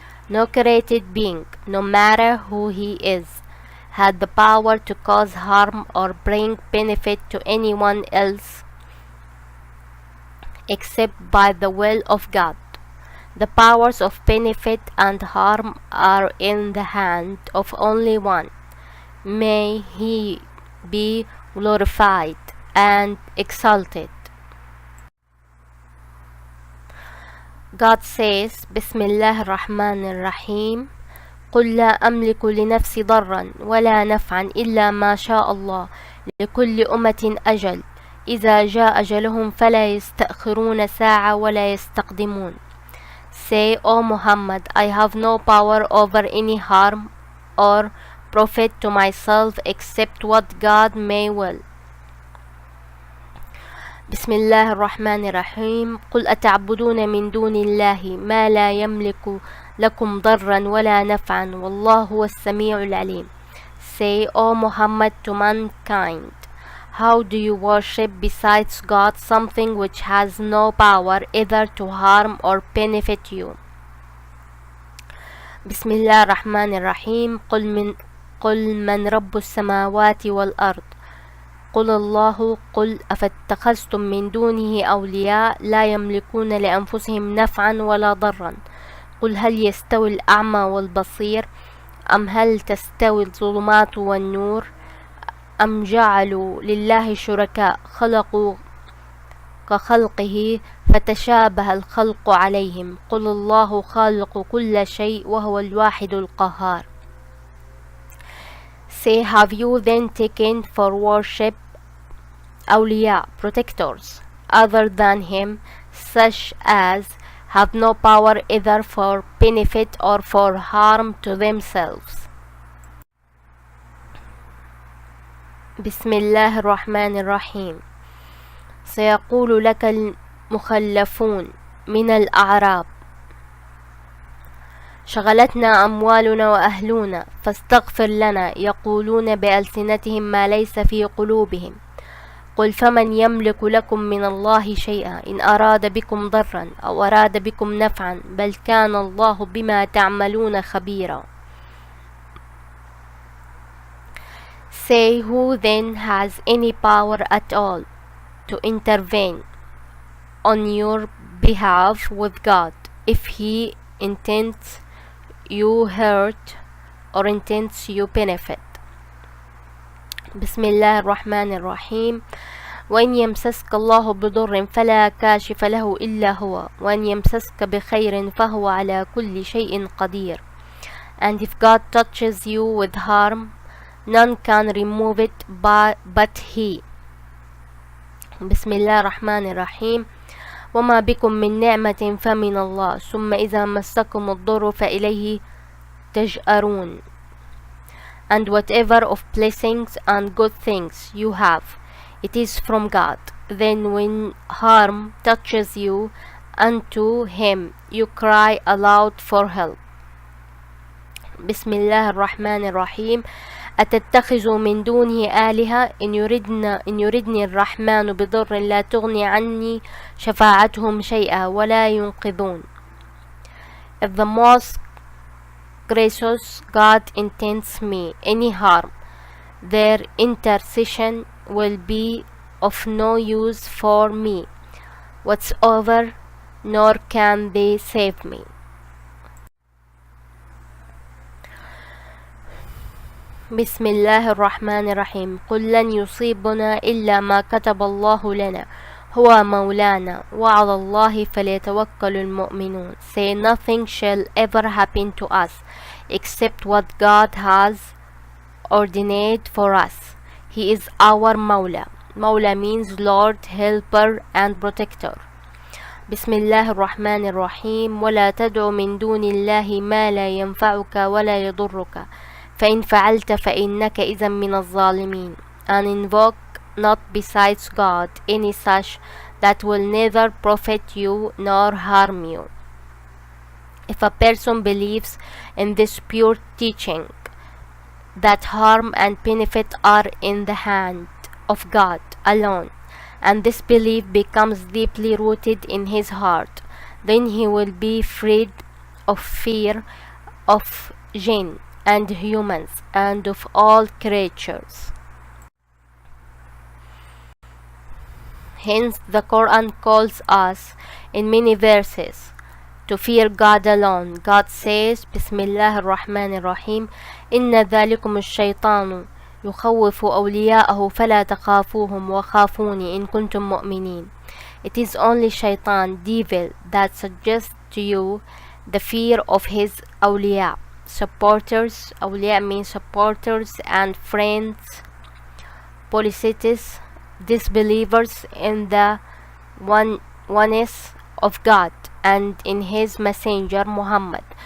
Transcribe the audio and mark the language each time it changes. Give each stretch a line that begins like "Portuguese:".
English: No created being, no matter who he is, had the power to cause harm or bring benefit to anyone else except by the will of God. The powers of benefit and harm are in the hand of only one. May he be glorified and exalted. God says,
Arabic: Bismillah ar-Rahman ar-Rahim, قل لا أملك لنفسي ضرا ولا نفعا إلا ما شاء الله لكل أمة أجل إذا جاء أجلهم فلا يستأخرون ساعة ولا يستقدمون.
English: Say, O Muhammad, I have no power over any harm or profit to myself except what God may will.
Arabic: بسم الله الرحمن الرحيم قل أتعبدون من دون الله ما لا يملك لكم ضرا ولا نفعا والله هو السميع العليم.
English: Say, O Muhammad, to mankind, how do you worship besides God something which has no power either to harm or benefit you?
Arabic: بسم الله الرحمن الرحيم قل من رب السماوات والأرض قل الله قل أفاتخذتم من دونه أولياء لا يملكون لأنفسهم نفعا ولا ضرا قل هل يستوي الأعمى والبصير أم هل تستوي الظلمات والنور أم جعلوا لله شركاء خلقوا كخلقه فتشابه الخلق عليهم قل الله خالق كل شيء وهو الواحد القهار.
English: Say, have you then taken for worship awliya, protectors, other than him, such as have no power either for benefit or for harm to themselves?
Arabic: بسم الله الرحمن الرحيم سيقول لك المخلفون من الأعراب شغلتنا أموالنا وأهلنا فاستغفر لنا يقولون بألسنتهم ما ليس في قلوبهم قل فمن يملك لكم من الله شيئا إن أراد بكم ضرا أو أراد بكم نفعا بل كان الله بما تعملون خبيرا.
English: Say, who then has any power at all to intervene on your behalf with God if he intends you hurt or intends you benefit?
Arabic: بسم الله الرحمن الرحيم وإن يمسسك الله بضر فلا كاشف له إلا هو وإن يمسسك بخير فهو على كل شيء قدير.
English: And if God touches you with harm, none can remove it but he.
Arabic: بسم الله الرحمن الرحيم وما بكم من نعمة فمن الله ثم إذا مسكم الضر فإليه تجأرون.
English: And whatever of blessings and good things you have, it is from God. Then when harm touches you, unto him you cry aloud for help.
Arabic: بسم الله الرحمن الرحيم أتتخذوا من دونه آلهة إن يردني الرحمن بضر لا تغني عني شفاعتهم شيئا ولا ينقذون.
English: If the most gracious God intends me any harm, their intercession will be of no use for me whatsoever, nor can they save me.
Arabic: بسم الله الرحمن الرحيم قل لن يصيبنا إلا ما كتب الله لنا هو مولانا وعلى الله فليتوكل المؤمنون.
English: Say nothing shall ever happen to us except what God has ordained for us. He is our Mawla. Mawla means Lord, Helper and Protector.
Arabic: بسم الله الرحمن الرحيم ولا تدع من دون الله ما لا ينفعك ولا يضرك فإن فعلت فإنك إذا من الظالمين.
English: And invoke not besides God any such that will neither profit you nor harm you. If a person believes in this pure teaching that harm and benefit are in the hand of God alone, and this belief becomes deeply rooted in his heart, then he will be freed of fear of jinn and humans and of all creatures. Hence the Quran calls us in many verses to fear God alone. God says,
Arabic: Bismillah ar-Rahman ar-Rahim, إن ذلكم الشيطان يخوف أولياءه فلا تخافوهم وخافوني إن كنتم مؤمنين.
English: It is only shaitan, devil, that suggests to you the fear of his awliya, supporters. Awliya means supporters and friends, polytheists, disbelievers in the oneness of God and in his messenger Muhammad.